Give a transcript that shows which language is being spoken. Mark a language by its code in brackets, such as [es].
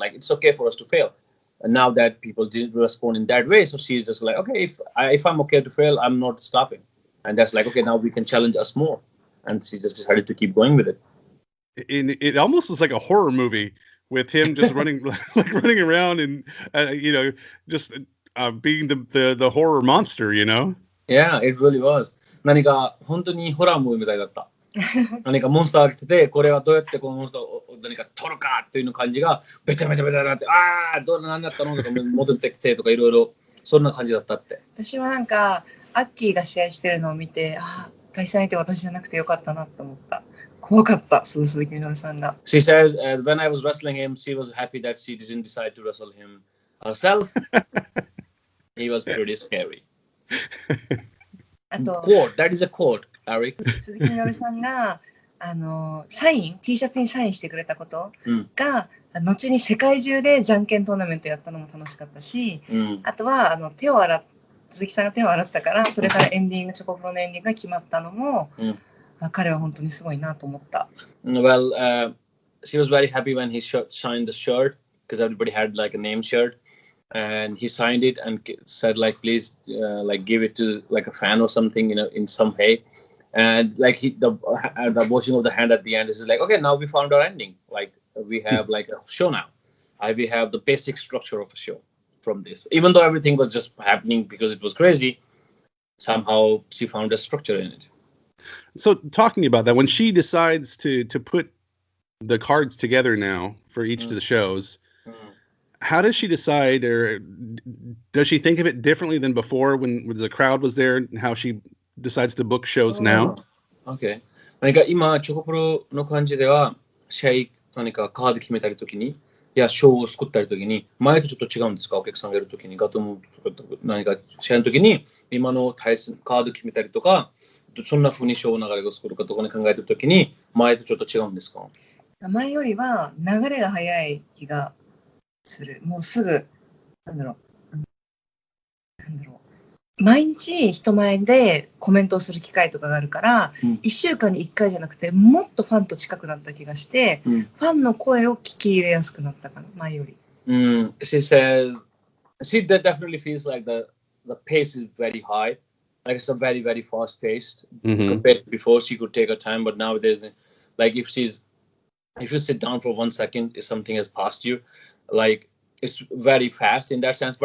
[ja] Like it's okay for us to fail. And now that people didn't respond in that way, so she's just like, okay, if I'm okay to fail, I'm not stopping. And that's like, okay, now we can challenge us more. And she just decided to keep going with it. It almost was like a horror movie with him just running around and just being the horror monster, you know? Yeah, it really was. 何か本当にホラームービーみたいだった。何かモンスターが来てて、これはどうやってこのモンスターを何か取るかっていう感じがべちゃべちゃなって、どうなんだったのとか戻ってきてとかいろいろそんな感じだったって。私はなんかアッキーが試合してるのを見て、対戦相手私じゃなくてよかったなって思った。怖かった、鈴木みのるさんが。 [en] She says, when I was wrestling him, she was happy that she didn't decide to wrestle him herself. He was pretty scary. [ja] あと、 [en] that is a quote, Eric. [ja] 鈴木みのるさんがサイン、T シャツにサインしてくれたことが、後に世界中でじゃんけんトーナメントやったのも楽しかったし、あとは鈴木さんが手を洗ったから、それからエンディング、チョコプロのエンディングが決まったのも、彼は本当にすごいなと思った。 [en] Well, she was very happy when he signed the shirt because everybody had like a name shirt, and he signed it and said like, please, like give it to like a fan or something, in some way. And like the washing of the hand at the end is like, okay, now we found our ending. Like we have like a show now. We have the basic structure of a show from this. Even though everything was just happening because it was crazy, somehow she found a structure in it. So talking about that, when she decides to put the cards together now for each of the shows, how does she decide, or does she think of it differently than before when the crowd was there, and how she decides to book shows now? Okay. [ja] 何か今チョコプロの感じでは試合何かカード決めたりときに、いやショーを作ったりときに前とちょっと違うんですか、お客さんがやるときにガトム何か試合のときに今の対戦カード決めたりとか、そんな風にショーの流れが作るかとかに考えてるときに前とちょっと違うんですか？前よりは流れが早い気がする。もうすぐなんだろう、毎日人前でコメントをする機会とかがあるから、1週間に1回じゃなくてもっとファンと近くなった気がして、ファンの声を聞き入れやすくなったかな、前より。 [en] She says she definitely feels like the pace is very high, like it's a very very fast paced compared to before. She could take her time, but nowadays, like if you sit down for 1 second, if something has passed you, like it's very fast in that sense.